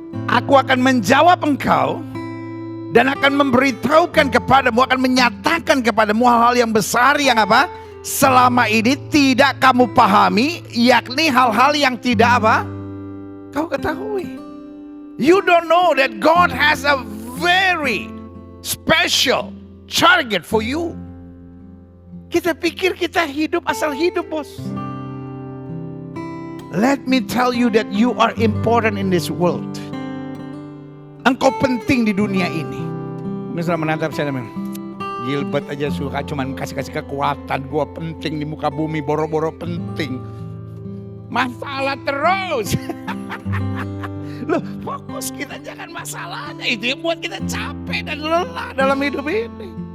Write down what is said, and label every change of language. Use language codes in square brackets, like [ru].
[id] Aku akan menjawab engkau dan akan memberitahukan kepadamu, akan menyatakan kepadamu hal-hal yang besar yang apa? Selama ini tidak kamu pahami, yakni hal-hal yang tidak apa? Kau ketahui. [en] You don't know that God has a very special target for you. [id] Kita pikir kita hidup asal hidup, bos. [en] Let me tell you that you are important in this world. [id] Engkau penting di dunia ini. Mungkin sudah menatap saya, Gilbert aja suka cuman kasih kekuatan. Gua penting di muka bumi, boro-boro penting. Masalah terus. Loh, fokus kita jangan masalahnya. Itu yang buat kita capek dan lelah dalam hidup ini.